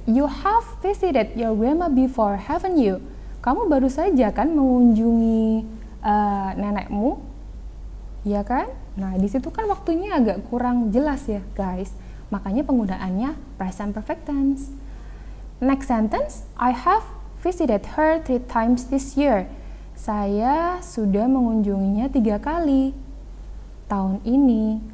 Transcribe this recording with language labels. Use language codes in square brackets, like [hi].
[en] You have visited your grandma before, haven't you? [id] Kamu baru saja kan mengunjungi nenekmu, ya kan? Nah, di situ kan waktunya agak kurang jelas ya, guys. Makanya penggunaannya present perfect tense. [en] Next sentence, I have visited her 3 times this year. [id] Saya sudah mengunjunginya 3 kali tahun ini.